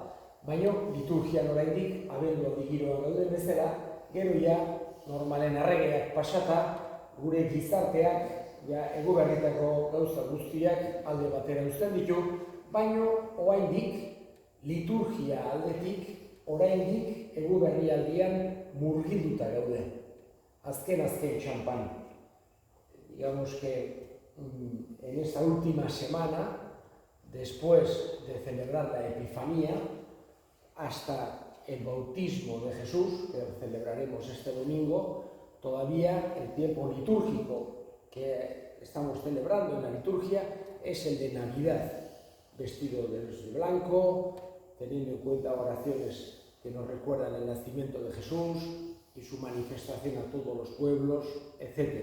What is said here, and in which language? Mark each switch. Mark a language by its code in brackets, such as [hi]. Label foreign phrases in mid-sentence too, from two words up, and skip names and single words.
[eu] Baina liturgian oraindik abendualdi giroan gauden bezala, gero ja normalen erregeak pasata, gure gizarteak ja egu berritako gauza guztiak alde batera uzten ditu, baina oraindik liturgia aldetik, oraindik egu berrialdian murgilduta gaude. Azken txanpan. [es] Digamos que en esta última semana, después de celebrar la Epifanía, hasta el bautismo de Jesús, que celebraremos este domingo, todavía el tiempo litúrgico que estamos celebrando en la liturgia es el de Navidad, vestido de blanco, teniendo en cuenta oraciones que nos recuerdan el nacimiento de Jesús y su manifestación a todos los pueblos, etc.